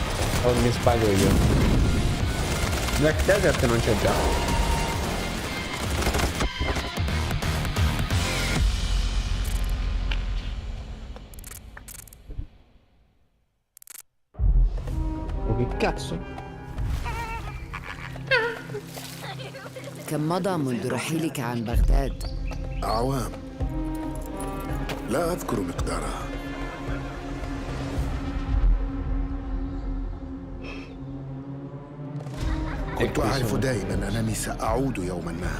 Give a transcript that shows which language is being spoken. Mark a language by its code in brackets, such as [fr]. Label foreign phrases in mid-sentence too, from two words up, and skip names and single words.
[it] O mi sbaglio io. Black Desert non c'è già. Oh, che cazzo? [ar] كم مضى منذ رحيلك عن بغداد؟ أعوام لا أذكر مقدارها. كنت أعرف دائما أنني سأعود يوما ما.